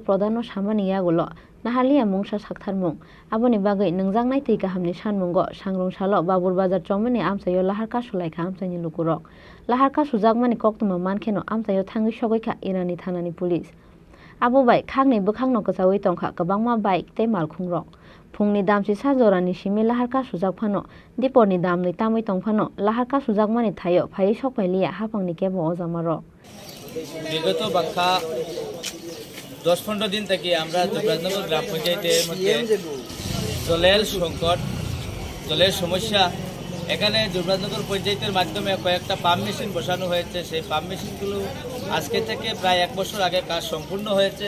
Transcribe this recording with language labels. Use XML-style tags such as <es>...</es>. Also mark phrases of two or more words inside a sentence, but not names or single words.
<brx>प्रधानो सामानि यागुलो नाहालिया मुंसा साखथारमुं आबोनि बागै नोंजांनाय तै गाहामनि सानमुंगो सांरं सालो बाबुर बाजार चौमेनि आमचायो लाहार कासु लायखा आमचायनि लुकुरक लाहार कासु जागमानि कक्तमा मानखेनो आमचायो थांगै सगैखा इरानि थानानि पुलिस आबोबाय खांनै बोखांनो कचावै तंखा गोबांमा बाइक ते मालखुंरक फुंनि दामसि साजरानि सिमि लाहार कासु जागफानो दिपरनि दामनै तामै तंफानो लाहार कासु जागमानि थायो फायै सकपायलिया हाफांनि केबो अजामार</brx> <bn>বিগত বাক্কা 10-15 দিন থেকে আমরা রাজনগর গ্রাম পঞ্চায়েতের মধ্যে জলের সংকট, জলের সমস্যা। এখানে যুবরাজনগর পঞ্চায়েতের মাধ্যমে কয়েকটা পাম্প মেশিন বসানো হয়েছে। সেই পাম্প মেশিনগুলো আজকে থেকে প্রায় 1 বছর আগে কাজ সম্পূর্ণ হয়েছে।</bn>